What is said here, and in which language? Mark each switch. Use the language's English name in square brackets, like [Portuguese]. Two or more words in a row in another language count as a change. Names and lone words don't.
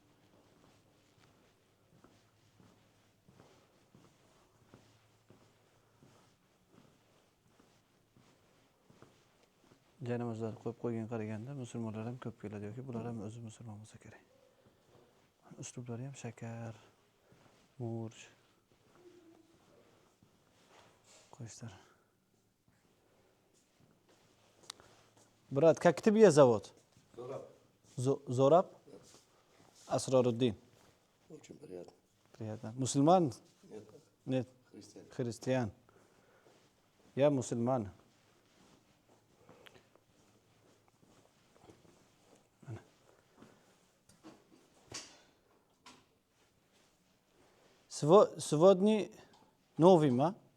[Uzbek] Janamizlar qo'yib qo'ygan qaraganda musulmonlar ham ko'p keladi yoki bular ham o'zi musulmon bo'lsa kerak. Uslublari ham shakar, murch qo'yishlar. [Russian] Брат, как тебя зовут? Зораб. Зораб? Асраруддин. Очень приятно. Приятно. Мусульман? Нет, Нет. христиан. Христиан. Я мусульман. Сегодня новым, а?